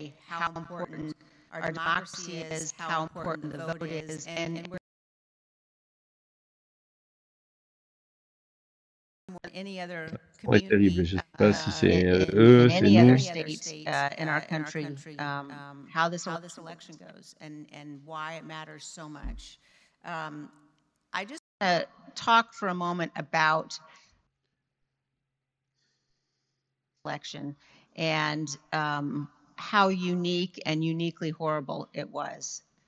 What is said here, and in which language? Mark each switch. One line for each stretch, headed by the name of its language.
English: Our democracy is, how important the vote is, and any other terrible.
French: Je ne sais pas si c'est eux, c'est nous.
English: In our country, how this election goes and why it matters so much. I just want to talk for a moment about election and how unique and uniquely horrible it was.